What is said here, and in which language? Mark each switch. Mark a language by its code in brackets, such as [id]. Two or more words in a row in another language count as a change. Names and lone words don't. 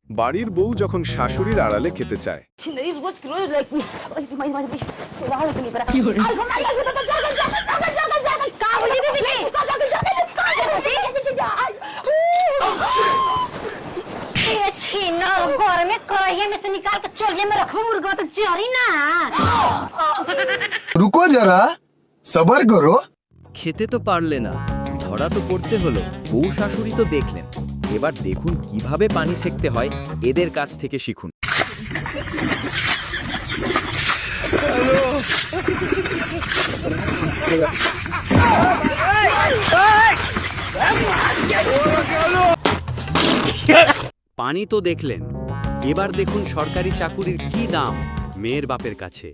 [bn] বাড়ির বউ যখন শাশুড়ির আড়ালে খেতে চায়। [hi] घर में कढ़ाई में से निकाल के चूल्हे में रखो मुर्गा तो जरी ना। रुको जरा सबर करो। [bn] খেতে তো পারলে না, ধরা তো পড়তে হলো। বউ শাশুড়ি তো দেখলেন, এবার দেখুন কিভাবে পানি সেকতে হয়, এদের কাছ থেকে শিখুন। পানি তো দেখলেন, এবার দেখুন সরকারি চাকুরির কি দাম মেয়ের বাপের কাছে।